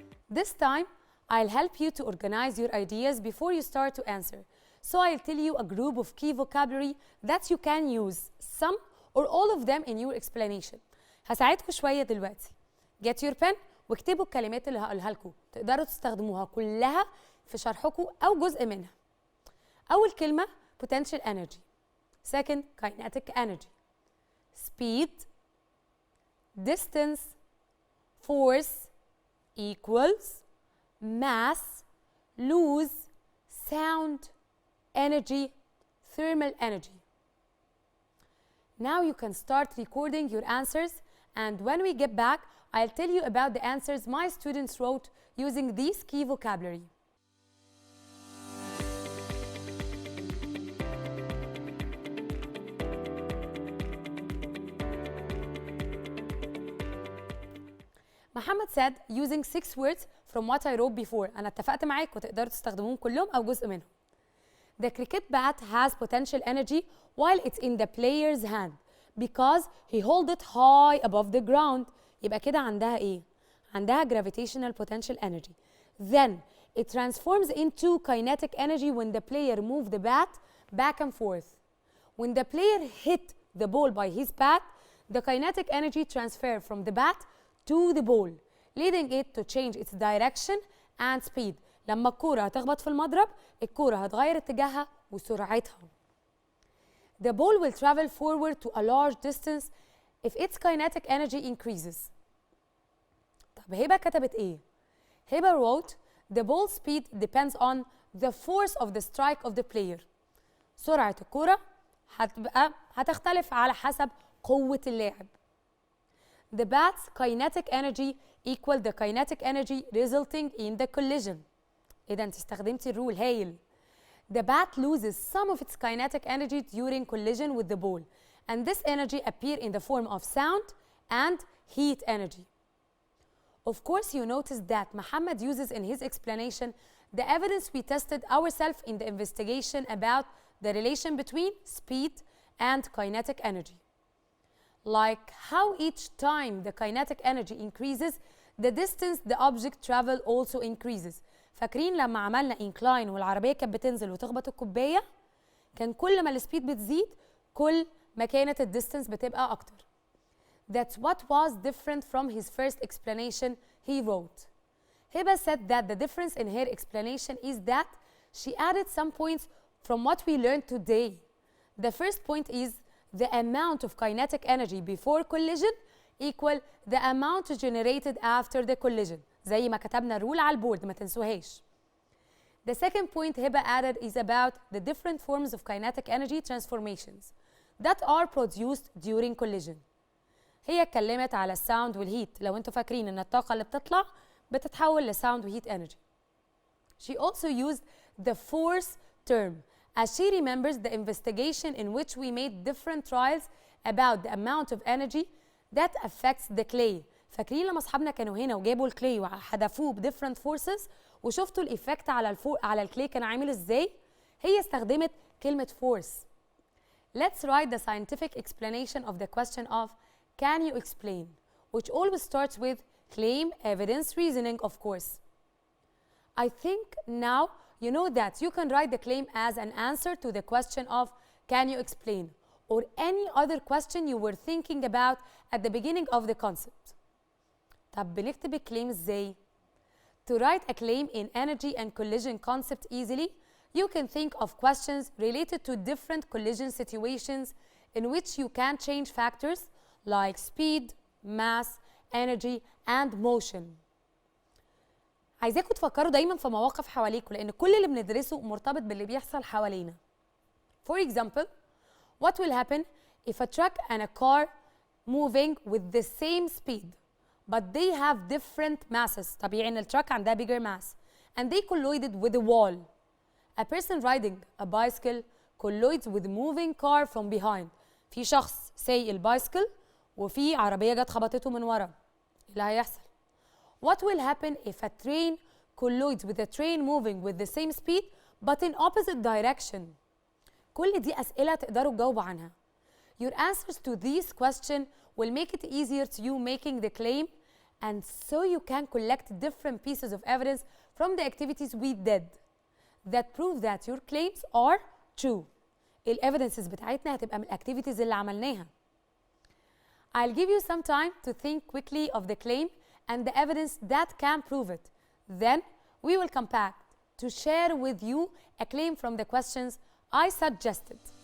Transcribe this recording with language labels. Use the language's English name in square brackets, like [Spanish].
[English] This time, I'll help you to organize your ideas before you start to answer. So I'll tell you a group of key vocabulary that you can use some or all of them in your explanation. [Arabic] هساعدكم شوية دلوقتي. [English] Get your pen [Arabic] واكتبوا الكلمات اللي هقولها لكم. تقدروا تستخدموها كلها في شرحكم أو جزء منها. أول كلمة [English] potential energy. Second, kinetic energy. Speed, distance, force, equals, mass, lose, sound, energy, thermal energy. Now you can start recording your answers, and when we get back, I'll tell you about the answers my students wrote using these key vocabulary. محمد said using 6 words from what I wrote before. [Arabic] أنا اتفقت معاك وتقدروا تستخدموهم كلهم أو جزء منهم. [English] The cricket bat has potential energy while it's in the player's hand because he holds it high above the ground. [Arabic] يبقى كده عندها إيه؟ عندها gravitational potential energy. [English] Then it transforms into kinetic energy when the player moves the bat back and forth. When the player hit the ball by his bat, the kinetic energy transfers from the bat to the ball, leading it to change its direction and speed. [Arabic] لما الكورة هتخبط في المضرب، الكورة هتغير اتجاهها وسرعتها. [English] The ball will travel forward to a large distance if its kinetic energy increases. [Arabic] طب هبة كتبت إيه؟ [English] هبة wrote the ball speed depends on the force of the strike of the player. [Arabic] سرعة الكورة هتختلف على حسب قوة اللاعب. [English] The bat's kinetic energy equal the kinetic energy resulting in the collision. [Arabic] إذا أنت استخدمتي الرول هايل. [English] The bat loses some of its kinetic energy during collision with the ball, and this energy appears in the form of sound and heat energy. Of course, you notice that Muhammad uses in his explanation the evidence we tested ourselves in the investigation about the relation between speed and kinetic energy. Like how each time the kinetic energy increases, the distance the object travel also increases. [Arabic] فاكرين لما عملنا incline والعربية كانت بتنزل وتخبط الكوباية؟ كان كل ما السبيد بتزيد كل ما كانت الديستنس بتبقى أكتر. [English] That's what was different from his first explanation he wrote. Hiba said that the difference in her explanation is that she added some points from what we learned today. The first point is the amount of kinetic energy before collision equal the amount generated after the collision. [Arabic] زي ما كتبنا الرول على البورد ما تنسوهاش. [English] The second point Hiba added is about the different forms of kinetic energy transformations that are produced during collision. [Arabic] هي اتكلمت على الساوند والهيت. لو انتوا فاكرين ان الطاقة اللي بتطلع بتتحول لساوند وهيت energy. [English] She also used the force term as she remembers the investigation in which we made different trials about the amount of energy that affects the clay. [Arabic] فاكرين لما اصحابنا كانوا هنا وجابوا الكلي وحدفوه بديفرنت فورسز وشفتوا الايفكت على الكلي كان عامل ازاي؟ هي استخدمت كلمة force. [English] Let's write the scientific explanation of the question of can you explain, which always starts with claim, evidence, reasoning, of course. I think now you know that you can write the claim as an answer to the question of can you explain or any other question you were thinking about at the beginning of the concept. [Arabic] طب بنكتب الكليم ازاي؟ [English] To write a claim in energy and collision concept easily, you can think of questions related to different collision situations in which you can change factors like speed, mass, energy, and motion. [Arabic] عايزاكم تفكروا دايما في مواقف حواليكم لأن كل اللي بندرسه مرتبط باللي بيحصل حوالينا. [English] For example, what will happen if a truck and a car moving with the same speed but they have different masses؟ [Arabic] طبيعي ان التراك عندها [English] bigger mass and they collided with a wall. A person riding a bicycle collides with moving car from behind. [Arabic] في شخص سايق البايسكل وفي عربية جت خبطته من ورا. إيه اللي هيحصل؟ [English] What will happen if a train collides with a train moving with the same speed but in opposite direction؟ [Arabic] كل دي أسئلة تقدروا تجاوبوا عنها. [English] Your answers to these questions will make it easier to you making the claim, and so you can collect different pieces of evidence from the activities we did that prove that your claims are true. [Arabic] الevidences بتاعتنا هتبقى من activities اللي عملناها. [English] I'll give you some time to think quickly of the claim and the evidence that can prove it. Then we will come back to share with you a claim from the questions I suggested.